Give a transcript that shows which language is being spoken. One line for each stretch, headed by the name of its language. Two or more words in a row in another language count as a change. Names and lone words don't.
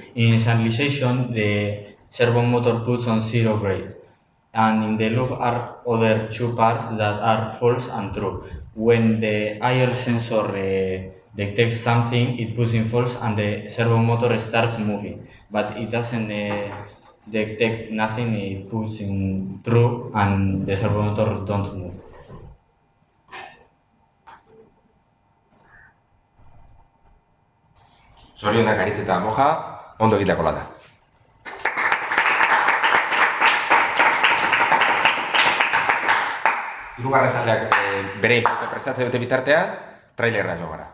English: In initialization, the servo motor puts on 0 grades, and in the loop are other two parts that are false and true. When the IR sensor detects something, it puts in false and the servo motor starts moving, but it doesn't detect nothing, it puts in true and the servo motor don't move.
Basque: Zorionak Aritz eta Moja, ondo egiteko lana. Hirugarren taldeak bere prestatzen dute bitartean, trailerra jo gara.